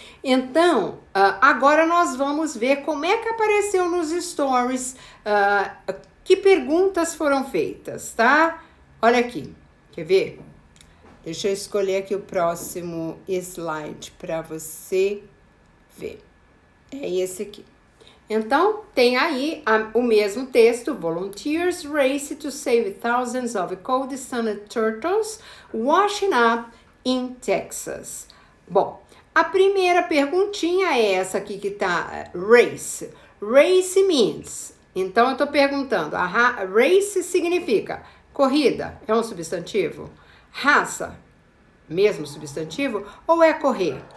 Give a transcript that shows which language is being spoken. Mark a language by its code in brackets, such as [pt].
[pt] Então, agora nós vamos ver como é que apareceu nos stories, que perguntas foram feitas, tá? Olha aqui, quer ver? Deixa eu escolher aqui o próximo slide para você ver. É esse aqui. Então, tem aí o mesmo texto. [en] Volunteers race to save thousands of cold-stunned turtles washing up in Texas. [pt] Bom, a primeira perguntinha é essa aqui que tá, race. [en] Race means. [pt] Então, eu tô perguntando, race significa corrida, é um substantivo? Raça, mesmo substantivo? Ou é correr?